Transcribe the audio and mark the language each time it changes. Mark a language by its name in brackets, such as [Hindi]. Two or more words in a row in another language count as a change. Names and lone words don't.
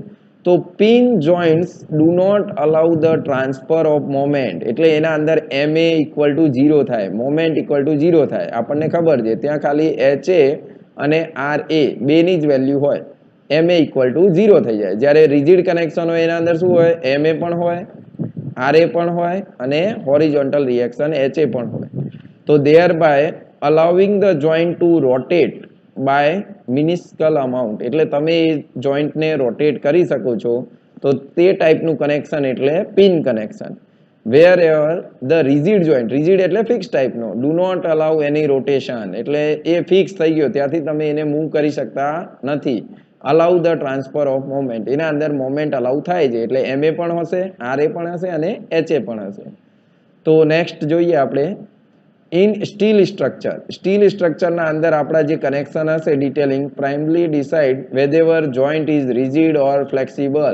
[English] તો pin joints do not allow the transfer of moment, [Gujarati] એટલે એના અંદર [English] MA equal to 0 થાય, moment equal to 0 થાય. [Gujarati] આપણને ખબર છે ત્યાં ખાલી HA અને RA બેની જ વેલ્યુ હોય, MA [English] equal to [Gujarati] 0 થઈ જાય. જ્યારે [English] rigid connection [Gujarati] હોય એના અંદર શું હોય, MA પણ હોય, RA પણ હોય અને [English] horizontal reaction [Gujarati] HA પણ હોય. [English] તો thereby allowing the joint to rotate by minuscule amount, [Gujarati] એટલે તમે એ જોઈન્ટને રોટેટ કરી શકો છો. તો તે ટાઈપનું કનેક્શન એટલે [English] pin connection. wherever the rigid joint, rigid [Gujarati] એટલે ફિક્સ ટાઈપનો, [English] do not allow any rotation, [Gujarati] એટલે એ ફિક્સ થઈ ગયો ત્યાંથી તમે એને મૂવ કરી શકતા નથી. [English] allow the transfer of moment, [Gujarati] એના અંદર મોમેન્ટ અલાઉ થાય છે, એટલે MA પણ હશે, RA પણ હશે અને HA પણ હશે. તો નેક્સ્ટ જોઈએ આપણે [English] in steel structure. steel structureના [Gujarati] અંદર આપણા જે [English] કનેક્શન હશે detailing primarily decide whether joint is rigid or flexible.